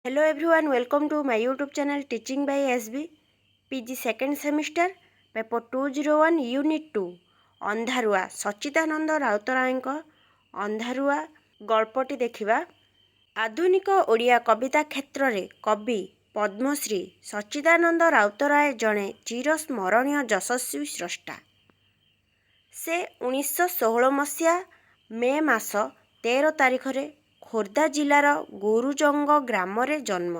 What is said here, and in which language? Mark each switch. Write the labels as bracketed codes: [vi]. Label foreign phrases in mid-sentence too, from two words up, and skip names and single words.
[en] Hello everyone, welcome to my YouTube channel Teaching by SB PG second semester paper 201 Unit 2 [or] ଅନ୍ଧାରୁଆ ସଚ୍ଚିଦାନନ୍ଦ ରାଉତରାୟଙ୍କ ଅନ୍ଧାରୁଆ ଗଳ୍ପଟି ଦେଖିବା। ଆଧୁନିକ ଓଡ଼ିଆ କବିତା କ୍ଷେତ୍ରରେ କବି ପଦ୍ମଶ୍ରୀ ସଚ୍ଚିଦାନନ୍ଦ ରାଉତରାୟ ଜଣେ ଚିରସ୍ମରଣୀୟ ଯଶସ୍ୱୀ ସ୍ରଷ୍ଟା। ସେ 1916 ମସିହା ମେ ମାସ 13 ତାରିଖରେ ଖୋର୍ଦ୍ଧା ଜିଲ୍ଲାର ଗୁରୁଜଙ୍ଗ ଗ୍ରାମରେ ଜନ୍ମ।